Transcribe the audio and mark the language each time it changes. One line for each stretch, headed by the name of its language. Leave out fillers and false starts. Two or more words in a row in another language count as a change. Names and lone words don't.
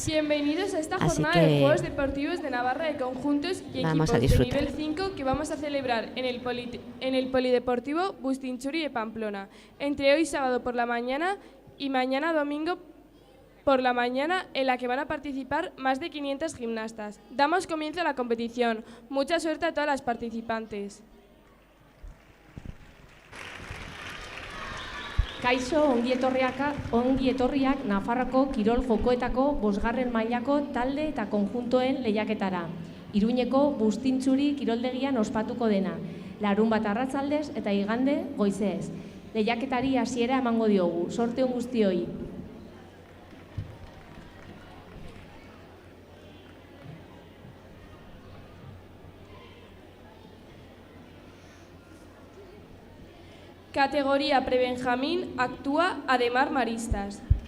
Spanish: Bienvenidos a esta jornada de Juegos Deportivos de Navarra de conjuntos y equipos de nivel 5 que vamos a celebrar en el Polideportivo Bustinchuri de Pamplona, entre hoy sábado por la mañana y mañana domingo por la mañana, en la que van a participar más de 500 gimnastas. Damos comienzo a la competición. Mucha suerte a todas las participantes.
Basque: Kaixo, ongi etorriak Nafarroko kirol jokoetako 5. mailako talde eta konjuntoen lehiaketara. Iruñeko Bustintzuri kiroldegian ospatuko dena. Larunbat arratsaldez eta igande goizez. Lehiaketari hasiera emango diogu. Sorte on guztioi.
Spanish: Categoría Prebenjamín actúa Ademar Maristas.